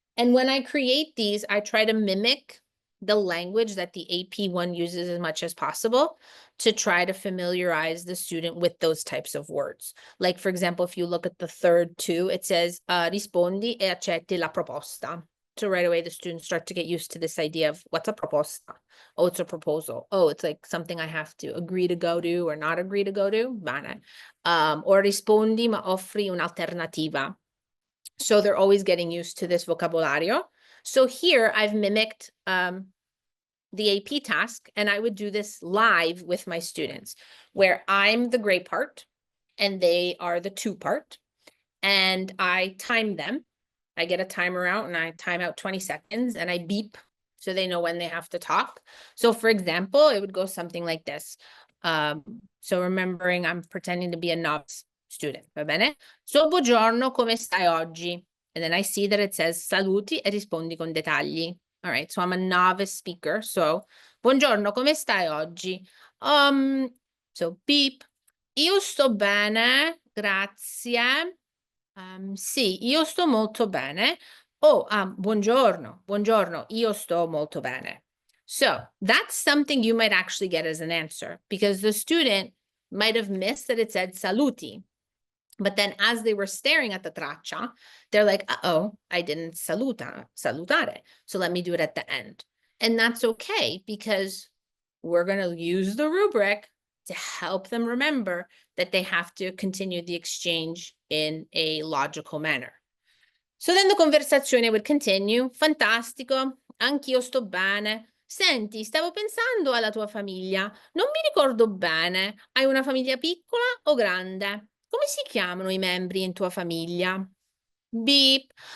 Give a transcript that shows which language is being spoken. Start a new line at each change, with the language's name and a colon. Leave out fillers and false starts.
English: And when I create these, I try to mimic the language that the AP one uses as much as possible to try to familiarize the student with those types of words. Like, for example, if you look at the third to, it says, rispondi e accetti la proposta. So right away, the students start to get used to this idea of what's a proposta? Oh, it's a proposal. Oh, it's like something I have to agree to go to or not agree to go to.
Italian: Bene. Or rispondi ma offri un'alternativa.
English: So they're always getting used to this vocabolario. So here I've mimicked the AP task, and I would do this live with my students, where I'm the gray part and they are the two part, and I time them. I get a timer out and I time out 20 seconds and I beep so they know when they have to talk. So for example, it would go something like this. So remembering I'm pretending to be a novice student, va bene?
Italian: So buongiorno, come stai oggi? And then I see that it says saluti e rispondi con dettagli.
English: All right, so I'm a novice speaker. So buongiorno, come stai oggi?
Italian: So beep. Io sto bene, grazie. Sì, io sto molto bene. Oh, buongiorno, buongiorno, io sto molto bene.
English: So that's something you might actually get as an answer because the student might have missed that it said saluti. But then as they were staring at the traccia, they're like, uh-oh, I didn't salutare. So let me do it at the end. And that's okay because we're going to use the rubric to help them remember that they have to continue the exchange in a logical manner. So then the conversazione would continue.
Italian: Fantastico, anch'io sto bene. Senti, stavo pensando alla tua famiglia. Non mi ricordo bene. Hai una famiglia piccola o grande? Come si chiamano i membri in tua famiglia? Beep.